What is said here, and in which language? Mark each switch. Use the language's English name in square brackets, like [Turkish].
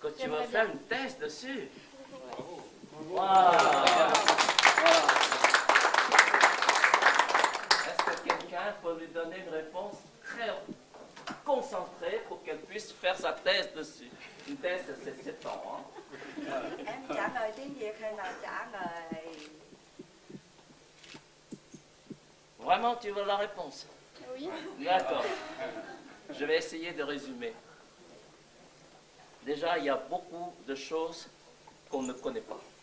[French] Que tu vas faire une thèse dessus? Ouais. Est-ce que quelqu'un peut lui donner une réponse très concentrée pour qu'elle puisse faire sa thèse dessus? Une thèse, c'est 7 ans. Hein? [Vietnamese] Em trả lời tiếng Việt hay là trả lời... [French] Vraiment, tu veux la réponse? Oui. D'accord. Je vais essayer de résumer. Déjà, il y a beaucoup de choses qu'on ne connaît pas.